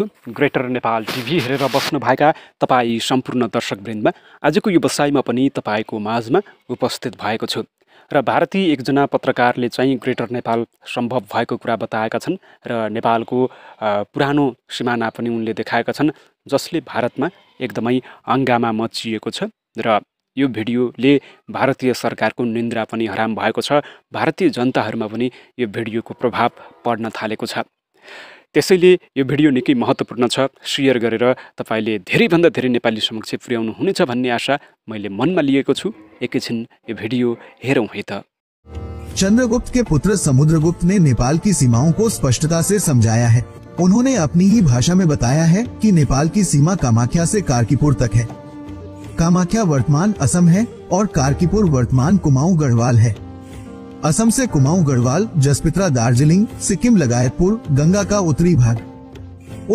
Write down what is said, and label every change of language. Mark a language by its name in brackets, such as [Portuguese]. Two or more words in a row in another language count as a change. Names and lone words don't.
[Nepali] ग्रेटर नेपाल टिभी हेरेर बस्नुभएका तपाईँ सम्पूर्ण दर्शकवृन्दमा आजको यो बसाइमा पनि तपाईँको माझमा उपस्थित भएको छु र भारतीय एकजना पत्रकारले चाहिँ ग्रेटर नेपाल सम्भव भएको कुरा बताएका छन् र नेपालको पुरानो सिमाना पनि उनले देखाएका छन्, जसले भारतमा एकदमै हङ्गामा मचिएको छ र यो भिडियोले भारतीय सरकारको निन्द्रा पनि हराम भएको छ। भारतीय जनताहरूमा पनि यो भिडियोको प्रभाव पर्न थालेको छ। त्यसैले यो भिडियो निकै महत्त्वपूर्ण छ। शेयर गरेर तपाईँले धेरैभन्दा धेरै नेपाली समक्ष पुर्याउनु हुनेछ भन्ने आशा मैले मनमा लिएको छु। एकैछिन यो भिडियो हेरौँ है त। [Hindi] चंद्रगुप्त के पुत्र समुद्रगुप्त ने नेपाल की सीमाओं को स्पष्टता से समझाया है। उन्होंने अपनी ही भाषा में बताया है कि नेपाल की सीमा कामाख्या से कारकीपुर तक है। कामाख्या वर्तमान असम है और कारकीपुर वर्तमान कुमाऊं गढ़वाल है। असम से कुमाऊं गढ़वाल, जसपित्रा, दार्जिलिंग, सिक्किम लगायतपुर, गंगा का उत्तरी भाग।